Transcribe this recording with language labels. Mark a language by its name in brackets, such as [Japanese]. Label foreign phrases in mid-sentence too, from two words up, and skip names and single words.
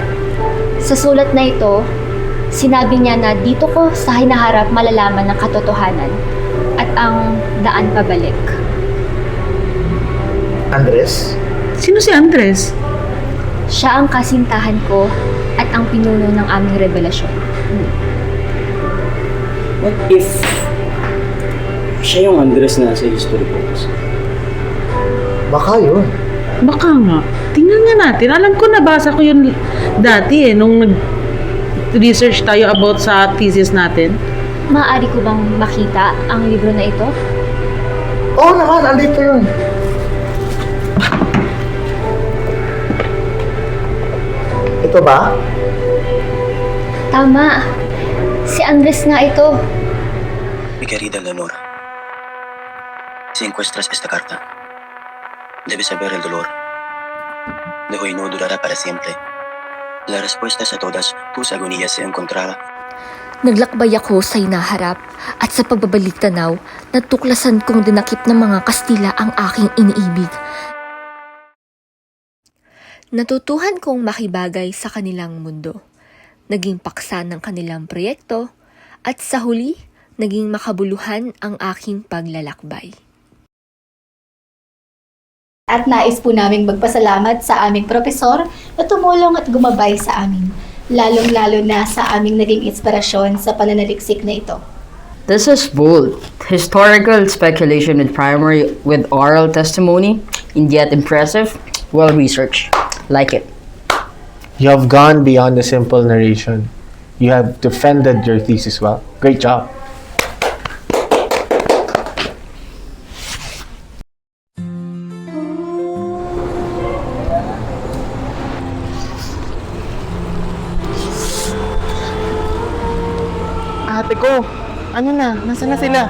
[Filipino] Sa sulat na ito, sinabi niya na dito ko sa hinaharap malalaman ng katotohanan at ang daan pabalik. Andres? Sino si Andres? Siya ang kasintahan ko at ang pinuno ng aming revelasyon. [English] What if [Filipino] siya yung Andres na sa [English] history books? [Filipino] Baka yun. Baka nga. Tingnan nga natin. Alam ko nabasa ko yun dati nung nag-research tayo about sa thesis natin. Maaari ko bang makita ang libro na ito? Oo naman, andito yun. Ito ba? Tama. Si Andres nga ito. [Spanish] Mi querida Leonora, si encuentras esta carta, debes saber el dolor. De hoy no durará para siempre. La respuesta a todas tus agonías se encontrará. [Filipino] Naglakbay ako sa hinaharap at sa pagbabalik tanaw, natuklasan kong dinakip ng mga Kastila ang aking iniibig. Natutuhan kong makibagay sa kanilang mundo. Naging paksa ng kanilang proyekto at sa huli, naging makabuluhan ang aking paglalakbay. At nais po naming magpasalamat sa aming profesor na tumulong at gumabay sa amin, lalong-lalo na sa aming naging inspirasyon sa pananaliksik na ito. [English] This is bold, historical speculation with primary with oral testimony, and yet impressive. Well researched. Like it. You have gone beyond the simple narration. You have defended your thesis well. Great job. [Filipino] Ate ko, ano na? Nasaan na sila?